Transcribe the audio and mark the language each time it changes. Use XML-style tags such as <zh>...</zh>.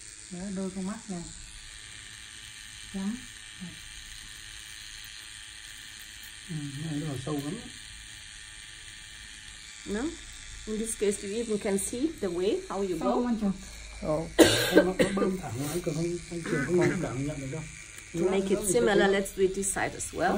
<vi>Đó, đôi con mắt nè. Chấm. Này nó sâu lắm.</vi> <en>No? In this case, you even can see the way how you go.</en> <vi>Nó bơm thẳng lại, còn anh Trường không cảm nhận được đâu.</vi> <en>To make it similar, let's do it this side as well.</en>